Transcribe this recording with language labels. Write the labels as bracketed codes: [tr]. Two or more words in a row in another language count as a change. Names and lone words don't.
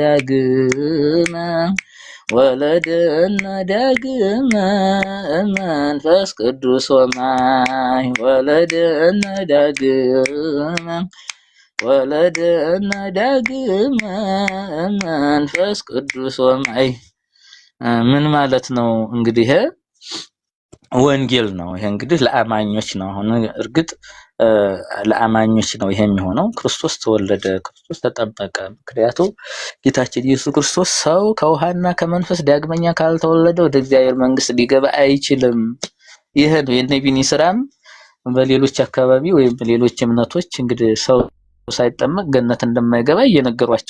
[gez] ዳግመ መንፈስ ቅዱስ ወማይ ወለደነ ዳግመ መንፈስ ቅዱስ ወማይ [am] ምን ማለት ነው? እንግዲህ ወንጌል ነው። ይሄ እንግዲህ ለአማኞች ነው። አሁን እርግጥ ለአማኞች ነው ይሄ የሚሆነው። ክርስቶስ ተወለደ፣ ክርስቶስ ተጠመቀ። ምክንያቱም ጌታችን ኢየሱስ ክርስቶስ ሰው ከውሃና ከመንፈስ ዳግመኛ ካልተወለደ ወደ እግዚአብሔር መንግስት ሊገባ አይችልም። ይሄ ነው የነቢኒ ስራም በሌሎች አካባቢ ወይም በሌሎች እምነቶች እንግዲህ ሰው ሳይጠመቅ ገነት እንደማይገባ እየነገሯቸው